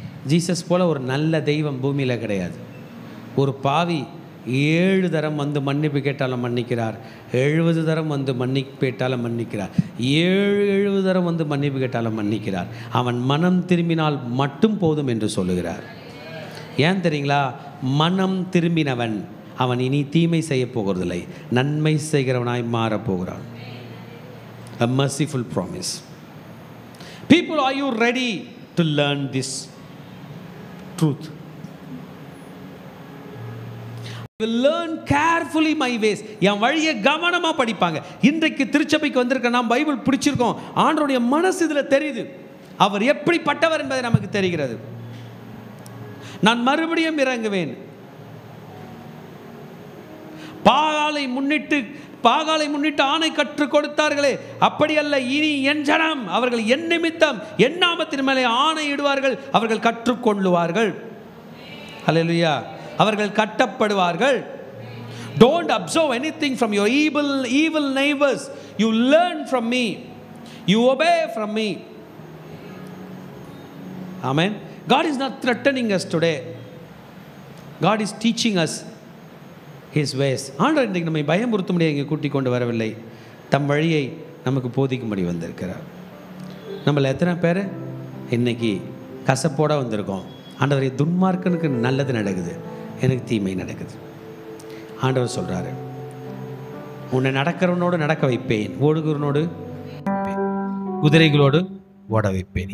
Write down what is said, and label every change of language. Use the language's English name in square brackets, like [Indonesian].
[Tamil] Jesus போல ஒரு நல்ல தெய்வம் பூமியில் கிடையாது. ஒரு பாவி 7 தரம் வந்து மன்னிப்பு கேட்டாலும் மன்னிக்கிறார், 70 தரம் வந்து மன்னிப்பு கேட்டாலும் மன்னிக்கிறார், 70 தரம் வந்து மன்னிப்பு கேட்டாலும் மன்னிக்கிறார். அவன் மனம் திரும்பினால் மட்டும் போதும் என்று சொல்லுகிறார். ஏன் தெரியுங்களா? மனம் திரும்பினவன் அவன் இனி தீமை செய்ய போகிறதில்லை, நன்மை செய்கிறவனாய் மாறப்போகிறான். [English] A merciful promise. People, are you ready to learn this truth? will learn carefully my ways. [Tamil] என் வழியை கவனமாக படிப்பாங்க. இன்றைக்கு திருச்சபைக்கு வந்திருக்க நாம் பைபிள் பிடிச்சிருக்கோம், ஆண்டவருடைய மனசு இதில் தெரியுது, அவர் எப்படிப்பட்டவர் என்பதை நமக்கு தெரிகிறது. நான் மறுபடியும் இறங்குவேன். பாகாலை முன்னிட்டு ஆணை கற்றுக் கொடுத்தார்களே, அப்படி அல்ல, இனி என் ஜனம் அவர்கள் என் நிமித்தம் என் நாமத்தின் மேலே ஆணை இடுவார்கள், அவர்கள் கற்றுக்கொள்ளுவார்கள். ஹல்லேலூயா. அவர்கள் கட்டப்படுவார்கள். [English] Don't observe anything from your evil neighbors. You learn from me. You obey from me. Amen. God is not threatening us today. God is teaching us His ways. [Tamil] ஆண்டவர் இன்றைக்கு நம்மை பயமுறுத்தும்படி இங்கே கூட்டிக் கொண்டு வரவில்லை, தம் வழியை நமக்கு போதிக்கும்படி வந்திருக்கிறார். நம்மள எத்தனை பேர் இன்னைக்கு கசப்போட வந்திருக்கோம்? ஆண்டவரை, துன்மார்க்கனுக்கு நல்லது நடக்குது, எனக்கு தீமை நடக்குது. ஆண்டவர் சொல்கிறாரு, உன்னை நடக்கிறவனோடு நடக்க வைப்பேன், ஓடுகிறவனோடு குதிரைகளோடு ஓட வைப்பேன்.